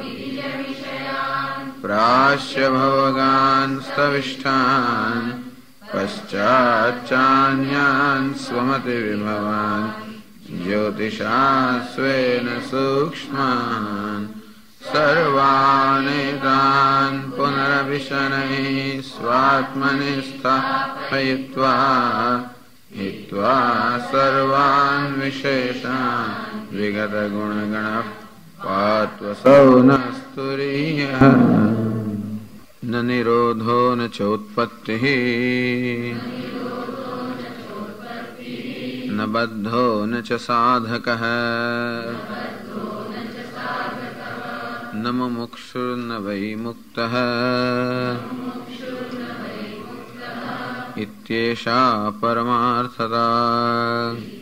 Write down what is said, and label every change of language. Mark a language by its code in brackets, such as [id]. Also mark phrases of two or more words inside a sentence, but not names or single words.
[sa] પ્રાશ્ય ભોગાન સ્તવિષ્ઠાન પશ્ચાચ્ચાન્યાન સ્વમતિ વિભવાન જ્યોતિષા સ્વેન સૂક્ષ્માન સર્વાનેતાન પુનરવિશનૈ સ્વાત્મનિ સ્થાપયિત્વા हित्वा सर्वान् विशेषान् विगत गुणगणः पात्वसौ नस्तुरीयः न निरोधो न चोत्पत्तिः न बद्धो न च साधकः न मुमुक्षुर्न वै मुक्तः इत्येषा परमार्थता।